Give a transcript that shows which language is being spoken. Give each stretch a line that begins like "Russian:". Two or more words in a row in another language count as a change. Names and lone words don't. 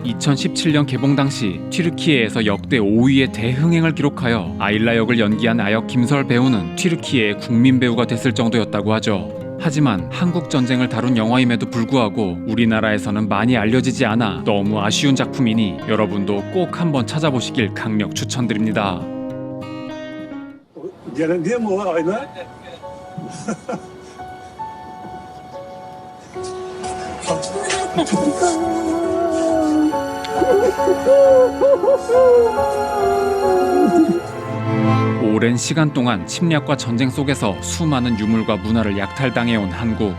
Korean: 2017년 개봉 당시 튀르키예에서 역대 5위의 대흥행을 기록하여 아일라 역을 연기한 아역 김설 배우는 튀르키예의 국민 배우가 됐을 정도였다고 하죠. 하지만 한국 전쟁을 다룬 영화임에도 불구하고 우리나라에서는 많이 알려지지 않아 너무 아쉬운 작품이니 여러분도 꼭 한번 찾아보시길 강력 추천드립니다.
Turkish: Gelen diye mi o Ayla?
Korean: 오랜 시간 동안 침략과 전쟁 속에서 수많은 유물과 문화를 약탈당해온 한국.